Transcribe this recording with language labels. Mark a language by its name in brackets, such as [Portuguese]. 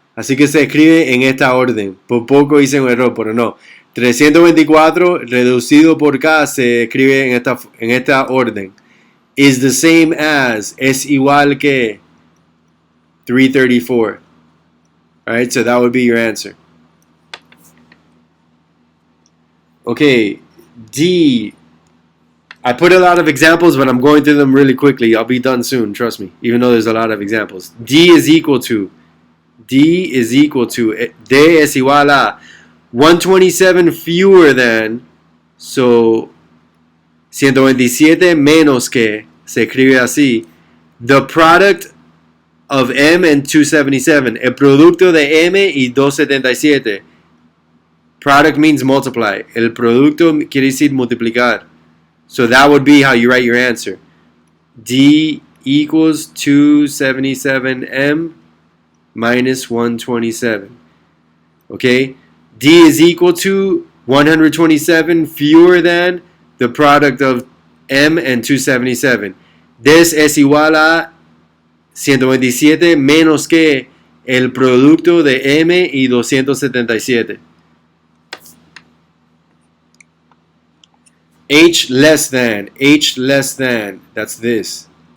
[Spanish] Así que se escribe en esta orden. Por poco hice un error, pero no. 324 reducido por K se escribe en esta orden. [English] Is the same as, [Spanish] es igual que 334. [English] Alright, so that would be your answer. Okay, D. I put a lot of examples, but I'm going through them really quickly. I'll be done soon, trust me, even though there's a lot of examples. D is equal to. [Spanish] D es igual a 127 [English] fewer than, so [Spanish] 127 menos que, se escribe así. [English] The product of M and 277. [Spanish] El producto de M y 277. [English] Product means multiply. [Spanish] El producto quiere decir multiplicar. [English] So that would be how you write your answer. D equals 277M minus 127. Okay? D is equal to 127 fewer than the product of M and 277. [Spanish] This es igual a 127 menos que el producto de M y 277. [English] H less than, that's this.